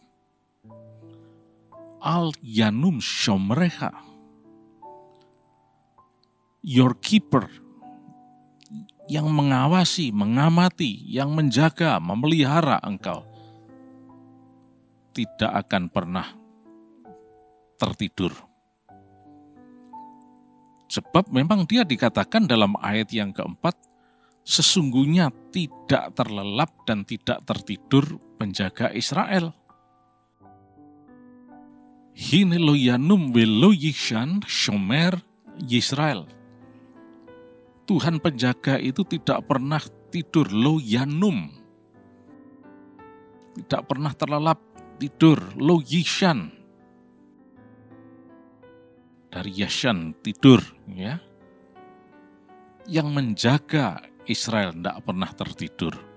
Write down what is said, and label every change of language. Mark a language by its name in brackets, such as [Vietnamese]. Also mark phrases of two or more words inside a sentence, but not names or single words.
[Hebrew] אל ינום שמרך, [English] your keeper, [Indonesian] yang mengawasi, mengamati, yang menjaga, memelihara engkau, tidak akan pernah tertidur. Sebab memang dia dikatakan dalam ayat yang keempat, sesungguhnya tidak terlelap dan tidak tertidur penjaga Israel. [Hebrew] הנה לא ינום ולא יישן שומר ישראל. [Indonesian] Tuhan penjaga itu tidak pernah tidur, [Hebrew] לא ינום. [Indonesian] Tidak pernah terlelap tidur, [Hebrew] לא יישן. [Indonesian] Dari yashan, tidur, ya. Yang menjaga Israel tidak pernah tertidur.